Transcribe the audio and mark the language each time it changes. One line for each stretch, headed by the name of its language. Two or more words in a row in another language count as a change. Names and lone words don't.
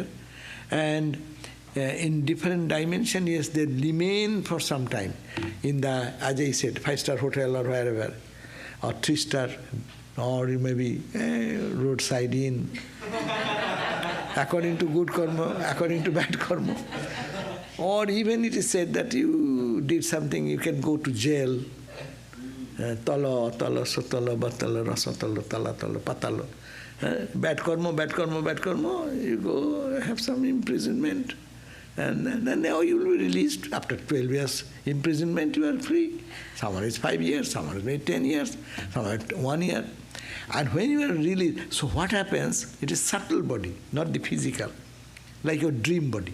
English: And in different dimension, yes, they remain for some time in the, as I said, 5-star hotel or wherever, or 3-star, or maybe roadside inn, according to good karma, according to bad karma. Or even it is said that you did something, you can go to jail.
Sanskrit: Tala, sotala, batala, rasatala, tala, patalo.
English: Bad karma, you go have some imprisonment. And then now you will be released. After 12 years imprisonment, you are free. Someone is 5 years, someone is maybe 10 years, someone is 1 year. And when you are really, so what happens? It is subtle body, not the physical, like your dream body.